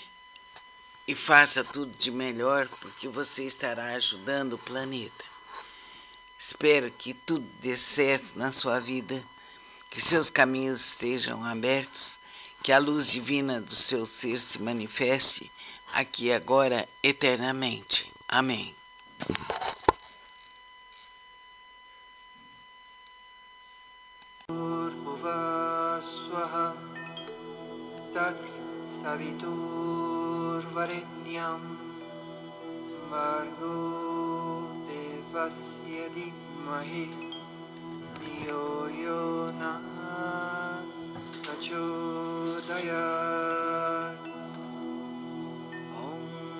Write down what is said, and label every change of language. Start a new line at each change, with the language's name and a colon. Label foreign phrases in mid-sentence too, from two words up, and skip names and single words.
Portuguese: Inscreva-se e faça tudo de melhor, porque você estará ajudando o planeta. Espero que tudo dê certo na sua vida, que seus caminhos estejam abertos, que a luz divina do seu ser se manifeste aqui e agora eternamente. Amém.
Sanskrit: स्वाहा तत् सवितुर्वरेण्यं भर्गो देवस्य धीमहि धियो यो नः प्रचोदयात् ॐ